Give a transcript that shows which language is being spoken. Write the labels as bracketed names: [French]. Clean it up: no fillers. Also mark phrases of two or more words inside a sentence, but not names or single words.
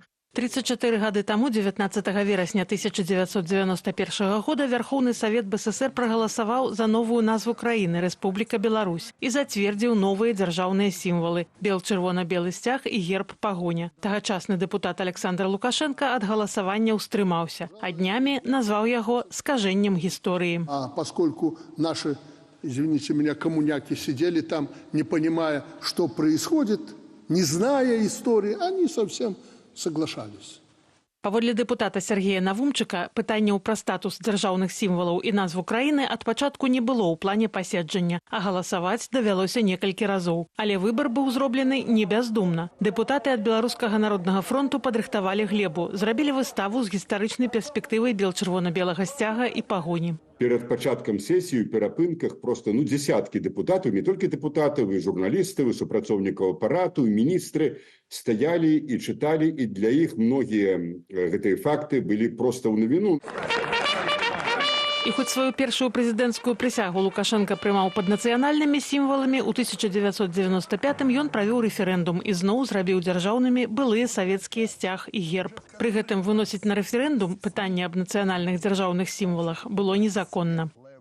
[Belarusian] 34 гады таму, 19 верасня 1991 года, Вярхоўны Савет БССР прагаласаваў за новую назву краіны Рэспубліка Беларусь і зацвердзіў новыя дзяржаўныя сімвалы – бел-чырвона-белы сцяг і герб пагоня. Тагачасны дэпутат Александр Лукашенко ад галасавання ўстрымаўся, а днямі назваў яго скажэннем гісторыі. [Russian] А поскольку наши, извините меня, коммуняки сидели там, не понимая, что происходит, не зная истории, они совсем соглашались. [Belarusian] Паводле дэпутата Сергея Навумчыка, пытанняў пра статус дзяржаўных сімвалаў і назву краіны ад пачатку не было ў плане паседжання, а галасаваць давялося некалькі разоў. Але выбар быў зроблены не бяздумна. Дэпутаты ад Беларускага народнага фронту падрыхтавалі глебу, зрабілі выставу з гістарычнай перспектывай бел-чырвона-белага сцяга і пагоні. [Ukrainian] Перед початком сесії у перапынках просто десятки депутатів, не тільки депутатів, і журналістів, і супрацовників апарату, і міністри стояли і читали, і для їх многі ці факти були просто в новину. [Belarusian] І хоць сваю першую прэзідэнцкую прысягу Лукашенко прымаў пад нацыянальнымі сімваламі, у 1995-м ён правёў рэферэндум і зноў зрабіў дзяржаўнымі былыя савецкія сцяг і герб. Пры гэтым выносіць на рэферэндум пытанне аб нацыянальных дзяржаўных сімвалах было незаконна.